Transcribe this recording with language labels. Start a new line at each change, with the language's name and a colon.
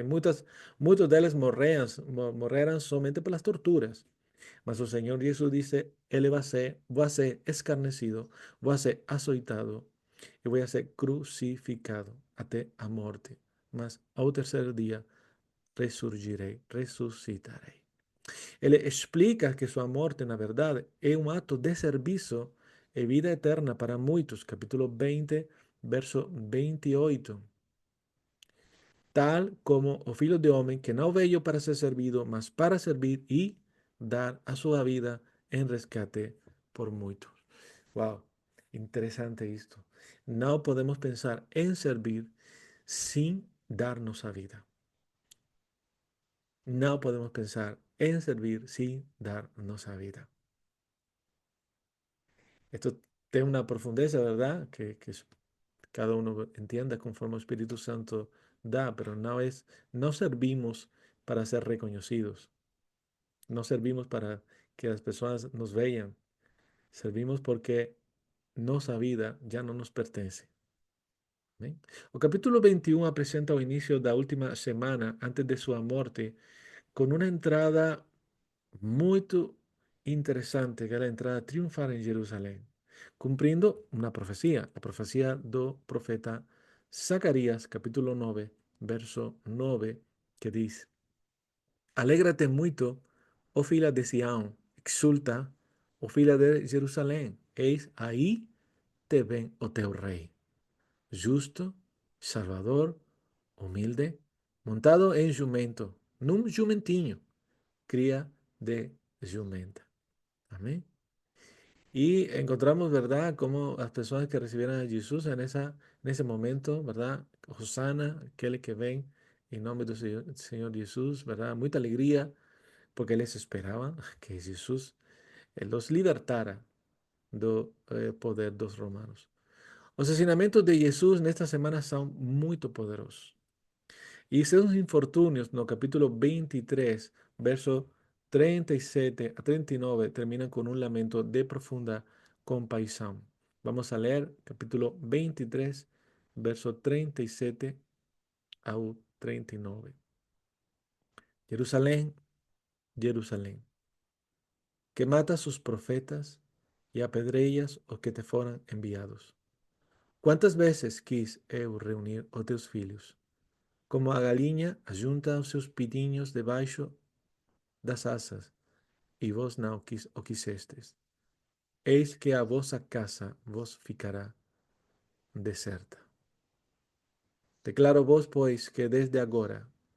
Spanish: Y muchos de ellos morían solamente por las torturas. Mas el Señor Jesús dice, Él va a ser escarnecido,
Portuguese: va a ser azoitado
Spanish: y voy a ser crucificado hasta a muerte. Mas al tercer día resurgiré, resucitaré. Él explica que su muerte,
Portuguese: na verdade, é um ato de serviço e vida eterna para muitos. Capítulo 20, verso 28. Tal como o Filho de Homem, que não veio para ser servido, mas para servir e dar a sua vida em rescate por muitos. Wow, interesante isto. Não podemos pensar em servir
Spanish: sin darnos a vida. No podemos pensar en servir sin darnos a vida. Esto tiene una profundeza, ¿verdad? Cada uno entienda conforme el Espíritu Santo da, pero no servimos para ser reconocidos. No servimos para que las personas nos vean. Servimos porque nuestra vida ya no nos pertenece. ¿Amén?
Portuguese: O capítulo 21 presenta o inicio da última semana antes de sua morte
Spanish: con una entrada
Portuguese: muito interessante, que é a entrada triunfal em Jerusalém, cumprindo uma profecia, a profecia do profeta Zacarias, capítulo 9, verso 9, que diz: Alégrate muito, ó filha de Sião, exulta, ó filha de Jerusalém, eis aí te vem o teu rei, justo, salvador, humilde, montado em jumento, num jumentinho, cría de jumenta.
Spanish: Amén. Y encontramos, ¿verdad?, cómo las personas que recibieron a Jesús en ese momento, ¿verdad? Hosanna, aquel que ven en nombre del Señor Jesús, ¿verdad? Mucha alegría porque les esperaban que Jesús los libertara del poder de los romanos. Los asesinamientos de Jesús en esta semana son muy poderosos.
Portuguese: Y seus infortunios,
Spanish: no capítulo 23, verso 37 a 39, terminan con un lamento de profunda compasión. Vamos a leer capítulo 23, verso 37 a 39. Jerusalén, Jerusalén, que mata a sus profetas y apedreas
Portuguese: os que te fueron enviados. ¿Cuántas veces quis eu reunir os teus filhos? Como a galinha ajunta os seus pitinhos debaixo das asas, e vos não o quisestes. Eis que a vossa casa vos ficará deserta. Declaro vos, pois, que desde agora